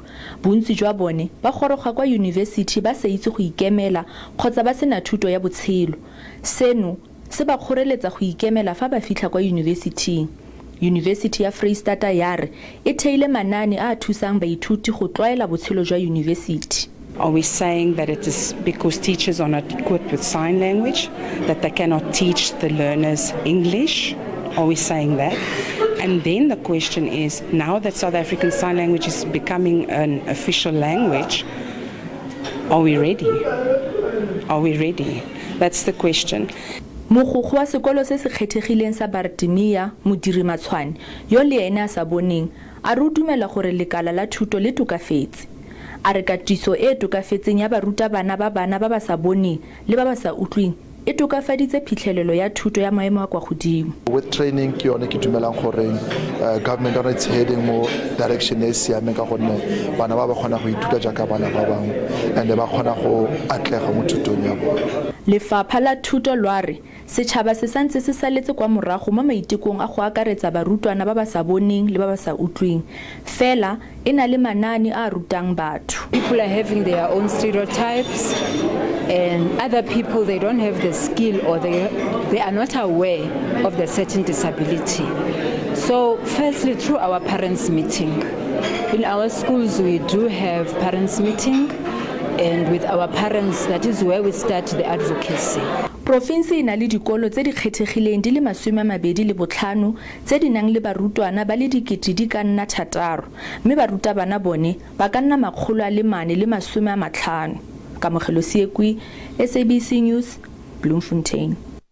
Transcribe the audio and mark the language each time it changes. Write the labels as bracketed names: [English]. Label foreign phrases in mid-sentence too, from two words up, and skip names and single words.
[Tswana] Bontsi jwa bone ba goroga kwa yunibesithi ba sa itse go ikemela kgotsa ba sena thuto ya botshelo. Seno se ba kgoreletsa go ikemela fa ba fitlha kwa yunibesithing. University ya Freistata ya re e theile manane a thusang baithuti go tlwaela botshelo jwa yunibesithi. [English] Are we saying that it is because teachers are not equipped with sign language, that they cannot teach the learners English? Are we saying that? And then the question is, now that South African Sign Language is becoming an official language, are we ready? Are we ready? That's the question. [Tswana] Mogokgo wa sekolo se se kgethegileng sa Barutwana modiri matshwane yo le ene a sa boneng a re dumela gore lekala la thuto le tokafetse. A re katiso e tokafetseng ya barutabana ba bana ba ba sa boneng le ba ba sa utlwing e tokafaditse phitlhelelo ya thuto ya maemo a kwa godimo. [English] With training [Tswana] ke yone ke dumelang gore [English] government on its heading more direction [Tswana] e siameng ka gonne bana ba ba kgona go ithuta jaaka bana ba bangwe and ba kgona go atlega mo thutong ya bona. Lefapha la thuto lwa re setšhaba se santse se saletse kwa morago mo maitekong a go akaretsa barutwana ba ba sa boneng le ba ba sa utlwing. Fela e na le manane a rutang batho. [English] People are having their own stereotypes and other people, they don't have the skill or they are not aware of the certain disability. So firstly, through our parents meeting. In our schools we do have parents meeting, and with our parents, that is where we start the advocacy. [Tswana] Province e na le dikolo tse di kgethegileng di le 25 tse di nang le barutwana ba le dikete di ka nna 6 mme barutabana bone ba ka nna 450. Kamogelo Siekwi, SABC News, Bloemfontein.